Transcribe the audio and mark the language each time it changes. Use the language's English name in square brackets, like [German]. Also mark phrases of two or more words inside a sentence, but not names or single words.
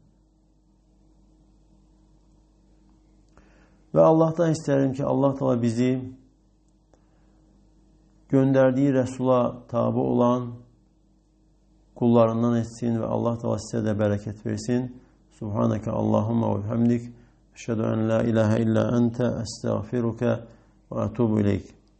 [Azerbaijani] Və Allahdan istəyirəm ki, Allah Teala bizi göndərdiyi Rəsula tabi olan kullarından etsin və Allah Teala sizə də bərəkət versin. [Arabic] سبحانك اللهم وبحمدك. أشهد أن لا إله إلا أنت أستغفرك وأتوب إليك.